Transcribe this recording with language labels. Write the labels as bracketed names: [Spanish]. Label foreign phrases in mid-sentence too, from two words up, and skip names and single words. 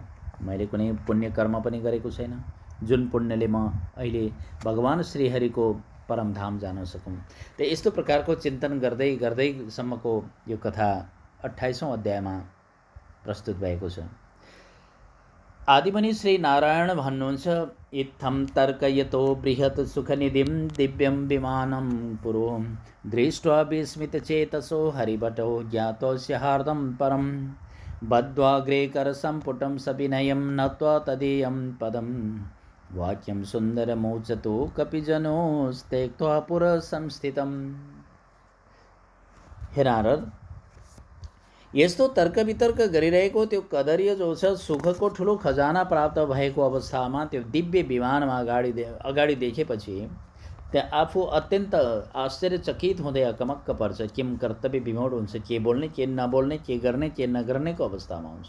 [Nepali] मैले कुनै पुण्य कर्म पनि गरेको छैन जुन पुण्यले म अहिले भगवान श्रीहरिको परमधाम जान सकौँ। त यस्तो प्रकारको चिन्तन गर्दै गर्दैसम्मको यो कथा 28औं अध्यायमा प्रस्तुत भएको छ। आदिमुनि श्री नारायण भन्नुहुन्छ, [Sanskrit] इत्थं तर्कयतो बृहत् सुखनिधिं दिव्यं विमानं पुरो दृष्ट्वा विस्मितचेतसो हरिभटो ज्ञातोऽस्य हार्दं परं बद्ध्वाग्रे करसम्पुटं सविनयं नत्वा तदीयं पदं वाक्यं सुन्दरमोचतो कपिजनोस्त्यक्त्वा पुरसंस्थितम्। [Nepali] हे नारद, यस्तो तर्क वितर्क गरिरहेको त्यो कदरीय जो छ सुखको ठुलो खजाना प्राप्त भएको अवस्थामा त्यो दिव्य विमानमा अगाडि देखेपछि त्यहाँ आफू अत्यन्त आश्चर्यचकित हुँदै अकमक्क पर्छ। [Sanskrit] किम कर्तव्य विमोड [Nepali] हुन्छ, के बोल्ने के नबोल्ने, के गर्ने के नगर्नेको अवस्थामा हुन्छ।